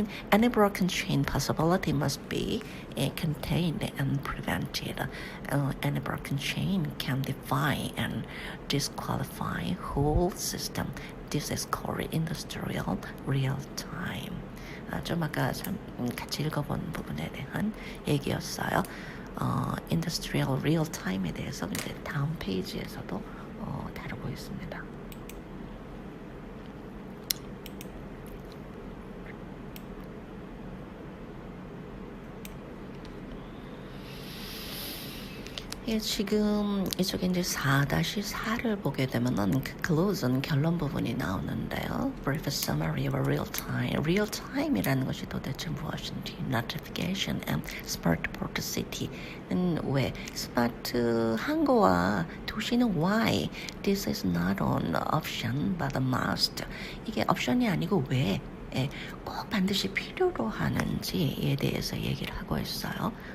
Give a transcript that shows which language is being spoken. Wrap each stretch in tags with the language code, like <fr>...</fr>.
<en>Any broken chain possibility must be contained and prevented. Any broken chain can defy and disqualify whole system. This is called industrial real time.</en> <ko>좀 아까 같이 읽어본 부분에 대한 얘기였어요. Industrial real time에 대해서 이제 다음 페이지에서도 다루고 있습니다. 예, 지금 이쪽에 이제 4-4를 보게 되면은 close는 결론 부분이 나오는데요.</ko> <en>Brief summary of real time.</en> <ko>Real time이라는 것이 도대체 무엇인지,</ko> <en>notification and smart port city</en> <ko>는 왜, 스마트한 거와 도시는</ko> <en>why. This is not an option but a must.</en> <ko>이게 옵션이 아니고 왜, 꼭 반드시 필요로 하는지에 대해서 얘기를 하고 있어요.</ko>